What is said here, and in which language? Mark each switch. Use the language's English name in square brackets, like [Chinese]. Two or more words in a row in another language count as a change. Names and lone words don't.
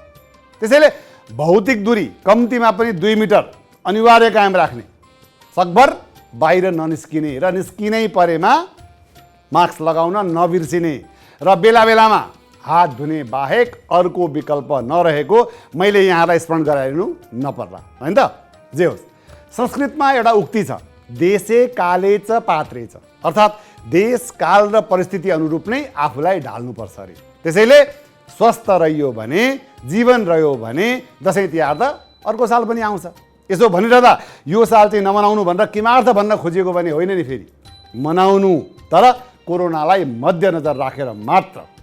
[Nepali] त्यसैले भौतिक दूरी कम्तीमा पनि 2 मिटर अनिवार्य कायम राख्ने, सकभर बाहिर ननिस्किने र निस्किनै परेमा मास्क लगाउन नबिर्सिने र बेला बेलामा हात धुने बाहेक अर्को विकल्प नरहेको मैले यहाँलाई स्मरण गराइनु नपर्ला, हैन त? जे होस्, संस्कृतमा एउटा उक्ति छ, [Sanskrit] देशे काले च पात्रे च, [Nepali] अर्थात् देश काल र परिस्थिति अनुरूप नै आफूलाई ढाल्नुपर्छ अरे। त्यसैले स्वस्थ रहियो भने, जीवन रह्यो भने दशैं तिहार त अर्को साल पनि आउँछ। यसो भनिरहँदा यो साल चाहिँ नमनाउनु भनेर किमार्थ भन्न खोजिएको पनि होइन नि, फेरि मनाउनु, तर कोरोनालाई मध्यनजर राखेर मात्र।